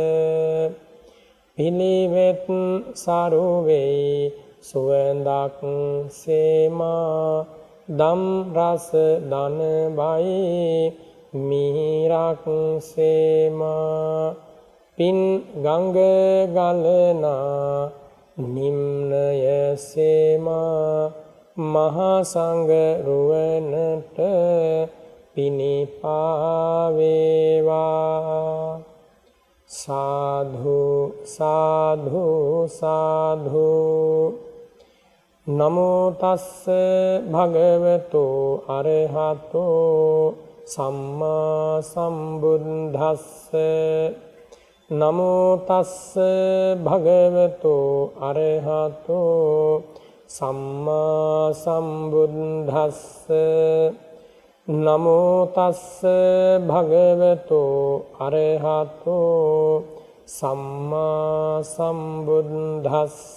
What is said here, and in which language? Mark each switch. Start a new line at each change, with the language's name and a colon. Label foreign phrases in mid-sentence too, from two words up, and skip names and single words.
Sinhala: පිළිවෙත් සරුවේ සුවඳක් සේමා දම් රස දන බයි මිහිරක් සේමා පින් ගංග ගලනා නිම්නය සේමා මහා සංඝ රුවනට පිනිපා වේවා
Pali: සාධු සාධු සාධු නමෝ තස්ස භගවතු අරහතෝ සම්මා සම්බුද්දස්ස නමෝ තස්ස භගවතු අරහතෝ සම්මා සම්බුද්දස්ස නමෝ තස්ස භගවතු අරහතෝ සම්මා සම්බුද්දස්ස